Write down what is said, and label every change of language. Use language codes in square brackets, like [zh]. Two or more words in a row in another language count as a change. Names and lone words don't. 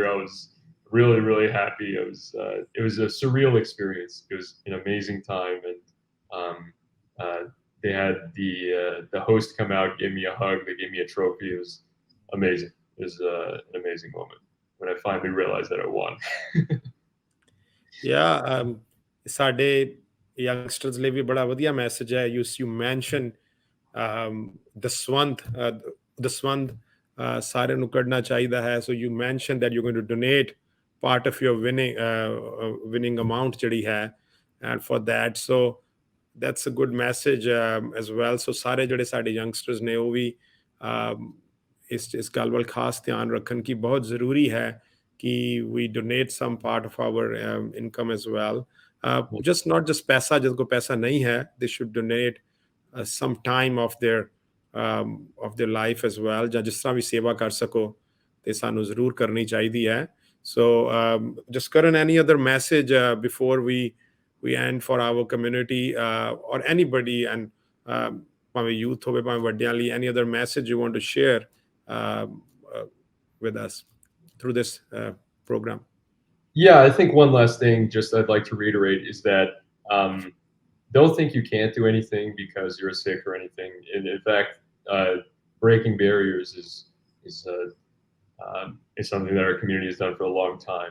[en] I was really, really happy. It was a surreal experience. It was an amazing time, and they had the host come out, give me a hug, they gave me a trophy. It was amazing. It was an amazing moment when I finally realized that I won. yeah [pa] ਸਾਡੇ youngsters ਲਈ ਵੀ ਬੜਾ ਵਧੀਆ ਮੈਸੇਜ ਹੈ [en] you mentioned [pa] ਦਸਵੰਧ ਸਾਰਿਆਂ ਨੂੰ ਕੱਢਣਾ ਚਾਹੀਦਾ ਹੈ [en] so you mentioned that you're going to donate part of your winning amount [pa] ਜਿਹੜੀ ਹੈ [en] and for that so that's a good message as well so [pa] ਸਾਰੇ ਜਿਹੜੇ ਸਾਡੇ youngsters ਨੇ ਉਹ ਵੀ ਇਸ ਗੱਲ ਵੱਲ ਖਾਸ ਧਿਆਨ ਰੱਖਣ ਕਿ ਬਹੁਤ ਜ਼ਰੂਰੀ ਹੈ ਕਿ [en] we donate some part of our income as well not just [pa] ਪੈਸਾ ਜਿਹਦੇ ਕੋਲ ਪੈਸਾ ਨਹੀਂ ਹੈ [en] they should donate some time of their life as well [pa] ਜਾਂ ਜਿਸ ਤਰ੍ਹਾਂ ਵੀ ਸੇਵਾ ਕਰ ਸਕੋ ਤੇ ਸਾਨੂੰ ਜ਼ਰੂਰ ਕਰਨੀ ਚਾਹੀਦੀ ਹੈ [en] so Jaskaran any other message before we end for our community or anybody and [pa] ਭਾਵੇਂ youth ਹੋਵੇ ਭਾਵੇਂ ਵੱਡਿਆਂ ਲਈ [en] any other message you want to share with us through this program Yeah, I think one last thing just I'd like to reiterate is that don't think you can't do anything because you're a Sikh or anything. In fact, breaking barriers is something that our community has done for a long time.